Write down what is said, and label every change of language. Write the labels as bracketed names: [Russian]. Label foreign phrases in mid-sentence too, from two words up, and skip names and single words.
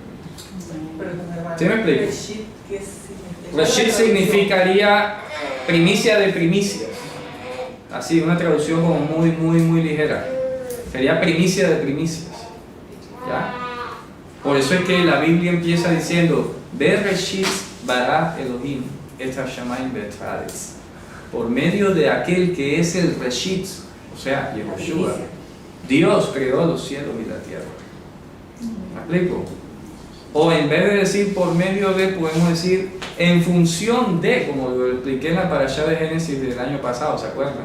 [Spanish] ¿Sí me explico? Reshit significaría primicia de primicias. Así, una traducción como muy ligera. Sería primicia de primicias. ¿Ya? Por eso es que la Biblia empieza diciendo, [Hebrew] בראשית ברא אלהים את השמים ואת הארץ. [Spanish] Por medio de aquel que es el Reshit, o sea, Yehoshua, Dios creó los cielos y la tierra. ¿Me explico? O en vez de decir por medio de, podemos decir en función de, como lo expliqué en la parashá de Génesis del año pasado, ¿se acuerdan?